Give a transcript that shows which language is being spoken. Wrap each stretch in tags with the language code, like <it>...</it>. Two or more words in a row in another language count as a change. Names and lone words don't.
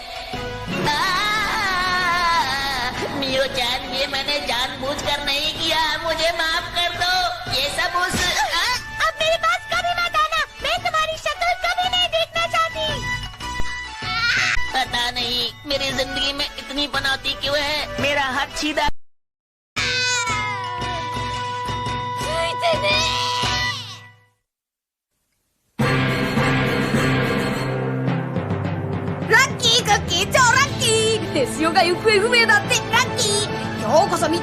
<hi>मियो-चैन, ये मैंने जानबूझकर नहीं किया, मुझे माफ कर दो। ये सब उस अब मेरे पास कभी मत आना, मैं तुम्हारी शक्ल कभी नहीं देखना चाहती। पता नहीं मेरी जिंदगी में इतनी पनौती क्यों है। मेरा हाथ सीधा।</hi> <ja>ラッキークッキー超ラッキーテスヨが行方不明だってラッキー今日こそみっ</ja>